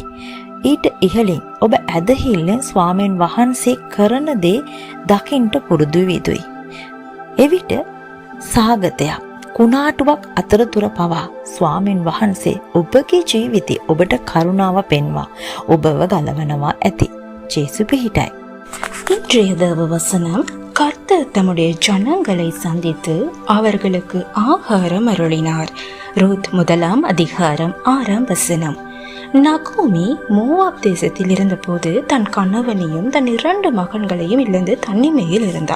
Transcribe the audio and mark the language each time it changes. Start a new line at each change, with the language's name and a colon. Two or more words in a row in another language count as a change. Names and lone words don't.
Sinhala: ඊට ඉහළින් ඔබ ඇදහිල්ලෙන් ස්වාමීන් වහන්සේ කරන දේ දකින්ට පුරුදු විදුයි. එවිට සාගතයක් කුණාටුවක් අතරතුර පවා ස්වාමීන් වහන්සේ ඔබගේ ජීවිතේ ඔබට කරුණාව පෙන්වා ඔබව ගලවනවා ඇති. ஜேசு பிහිටයි.
Tamil: இன்றைய தேவ வசனம், கர்த்தர் தம்முடைய ஜனங்களை சந்தித்து அவர்களுக்கு ஆகாரம் அருளினார். ரூத் 1 அதிகாரம் 6 வசனம். நகோமி மோவாப் தேசத்தில் இருந்தபோது தன் கணவனையும் தன் 2 மகன்களையும் இழந்து தனிமையில் இருந்தார்.